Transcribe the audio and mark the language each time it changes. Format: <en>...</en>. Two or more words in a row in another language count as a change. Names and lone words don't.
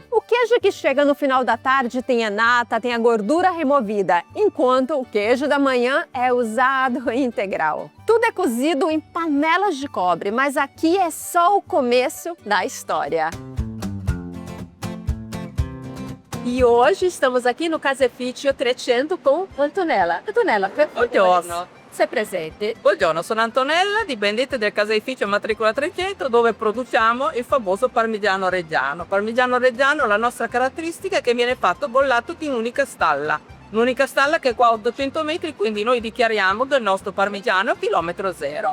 <pt>O queijo que chega no final da tarde tem a nata, tem a gordura removida, enquanto o queijo da manhã é usado integral. Tudo é cozido em panelas de cobre, mas aqui é só o começo da história. E hoje estamos aqui no Caseificio 300 com Antonella.</pt> <it>Antonella, per favore, Buongiorno. sei presente? Buongiorno, sono Antonella, dipendente del caseificio matricola 300 dove produciamo il famoso Parmigiano Reggiano. Parmigiano Reggiano, la nostra caratteristica è che viene fatto bollato in un'unica stalla. Un'unica stalla che è qua a 800 metri, quindi noi dichiariamo del nostro parmigiano a chilometro zero.</it>